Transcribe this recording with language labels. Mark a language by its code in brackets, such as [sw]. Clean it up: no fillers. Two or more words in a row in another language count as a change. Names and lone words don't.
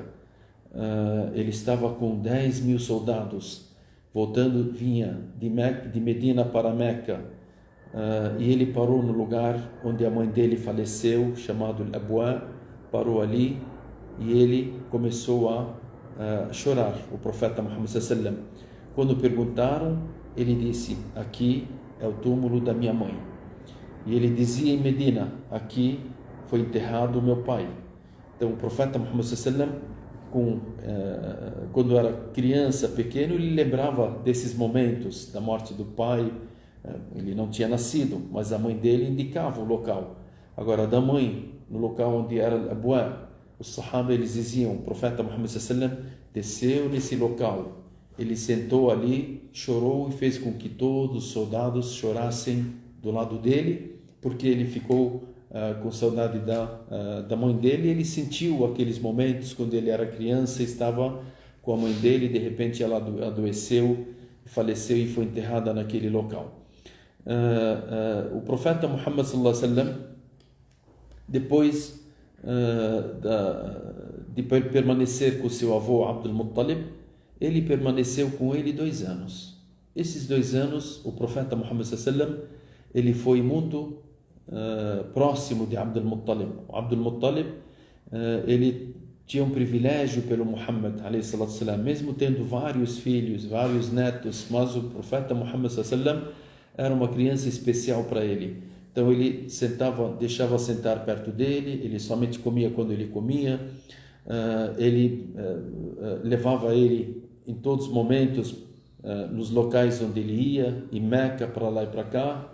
[pt] Ele estava com 10.000 soldados, vinha de Medina para Meca, e ele parou no lugar onde a mãe dele faleceu, chamado Al-Abwa, parou ali, e ele começou a chorar, o profeta Muhammad [ar] صلى الله عليه وسلم. [pt] Quando perguntaram, ele disse: aqui é o túmulo da minha mãe. E ele dizia em Medina: aqui foi enterrado o meu pai. Então o profeta Muhammad [ar] صلى الله عليه وسلم, [pt] quando era criança, pequeno, ele lembrava desses momentos da morte do pai. Ele não tinha nascido, mas a mãe dele indicava o local. Agora, da mãe, no local onde era Abwa, os sahaba, eles diziam: o profeta Muhammad [ar] صلى الله عليه وسلم [pt] desceu nesse local, ele sentou ali, chorou e fez com que todos os soldados chorassem do lado dele, porque ele ficou com saudade da mãe dele. Ele sentiu aqueles momentos quando ele era criança, estava com a mãe dele, e de repente ela adoeceu, faleceu e foi enterrada naquele local. O profeta Muhammad [ar] صلى الله عليه وسلم, [pt] depois de permanecer com seu avô Abdul Muttalib, ele permaneceu com ele 2 anos. Esses 2 anos, o profeta Muhammad [ar] صلى الله عليه وسلم, [pt] ele foi muito próximo de Abdul Muttalib. O Abdul Muttalib, ele tinha um privilégio pelo Muhammad [ar] عليه الصلاة والسلام, [pt] mesmo tendo vários filhos, vários netos, mas o profeta Muhammad [ar] صلى الله عليه وسلم [pt] era uma criança especial para ele. Então ele deixava sentar perto dele, ele somente comia quando ele comia, ele levava ele em todos os momentos nos locais onde ele ia, em Meca, para lá e para cá.